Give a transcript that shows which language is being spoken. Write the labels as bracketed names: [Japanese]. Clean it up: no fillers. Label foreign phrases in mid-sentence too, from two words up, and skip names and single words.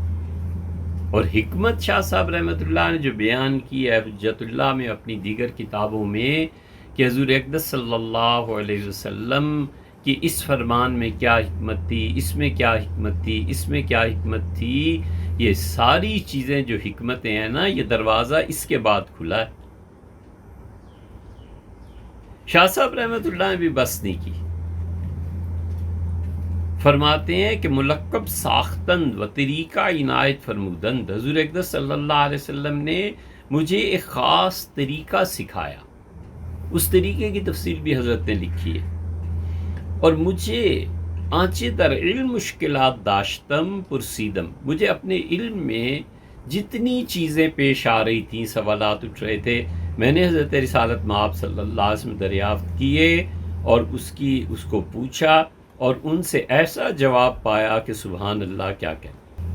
[Urdu] اور حکمت شاہ صاحب [Arabic] رحمۃ اللہ [Urdu] نے جو بیان کی ہے حجت اللہ میں اپنی دیگر کتابوں میں، کہ حضور اقدس [Arabic] صلی اللہ علیہ وسلم [Urdu] کی اس فرمان میں کیا حکمت تھی، اس میں کیا حکمت تھی، اس میں کیا حکمت تھی، یہ ساری چیزیں جو حکمتیں ہیں نا، یہ دروازہ اس کے بعد کھلا ہے۔ شاہ صاحب [Arabic] رحمۃ اللہ [Urdu] نے بھی بس نہیں کی، فرماتے ہیں کہ [Persian] ملقب ساختند و طریقہ عنایت فرمودند، [Urdu] حضور اقدس صلی [Arabic] اللہ علیہ وسلم [Urdu] نے مجھے ایک خاص طریقہ سکھایا، اس طریقے کی تفصیل بھی حضرت نے لکھی ہے، اور مجھے [Persian] آنچے در علم مشکلات داشتم پرسیدم، [Urdu] مجھے اپنے علم میں جتنی چیزیں پیش آ رہی تھیں، سوالات اٹھ رہے تھے، میں نے حضرت رسالت مآب [Arabic] صلی اللہ علیہ وسلم [Urdu] دریافت کیے اور اس کو پوچھا، اور ان سے ایسا جواب پایا کہ [Arabic] سبحان اللہ [Urdu] کیا کہتے۔